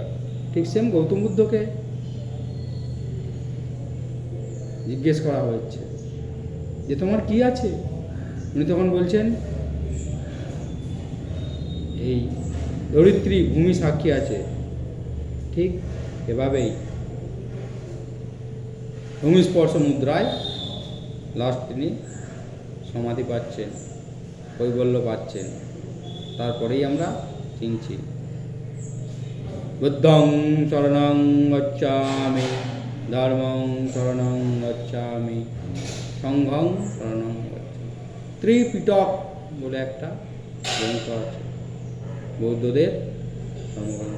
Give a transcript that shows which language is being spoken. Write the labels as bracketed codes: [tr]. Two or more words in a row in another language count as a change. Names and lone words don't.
[bn] ঠিক সেম গৌতম বুদ্ধকে জিজ্ঞেস করা হয়েছে যে তোমার কি আছে, উনি তখন বলছেন এই ধরিত্রী ভূমি সাক্ষী আছে। ঠিক এভাবেই ভূমিস্পর্শ মুদ্রায় লাস্ট তিনি সমাধি পাচ্ছেন, কৈবল্য পাচ্ছেন। তারপরেই আমরা চিনছি [pi] বুদ্ধং শরণং গচ্ছামি, ধর্মং শরণং গচ্ছামি, সংঘং শরণং গচ্ছামি। [bn] ত্রিপিটক বলে একটা গ্রন্থ আছে বৌদ্ধদের ধর্মগ্রন্থ।